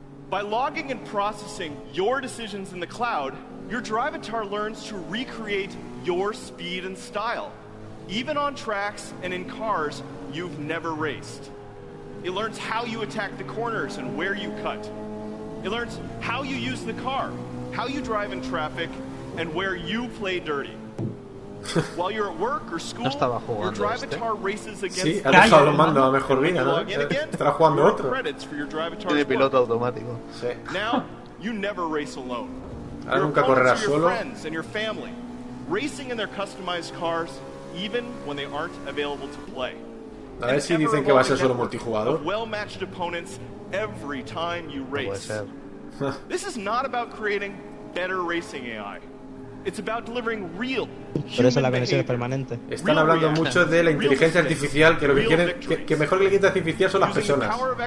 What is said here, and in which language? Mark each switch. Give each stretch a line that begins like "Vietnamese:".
English: By logging and processing your decisions in the cloud, your Drivatar learns to recreate your speed and style, even on tracks and in cars you've never raced. It learns how you attack the corners and where you cut. It learns how you use the car, how you drive in traffic, and where you play dirty. While you're at work or school,
Spanish: no estaba jugando
English: your Drivatar
Spanish: este.
English: Races against
Spanish: sí, ha dejado los mandos a mejor vida, ¿no? Estará jugando otro.
English: Credits for your Drivatar's work.
Spanish: Piloto automático. Sí.
English: Now, you never race alone.
Spanish: Ahora nunca correrás solo.
English: Your friends and your family, racing in their customized cars, even when they aren't available to play.
Spanish: A ver si dicen que va a ser solo multijugador.
English: Well-matched opponents every time you race. This is not about creating better racing AI. It's about delivering real.
Spanish: Por eso la conexión es permanente. Están hablando mucho de la inteligencia artificial, que lo que quieren, que mejor que la inteligencia artificial son las personas.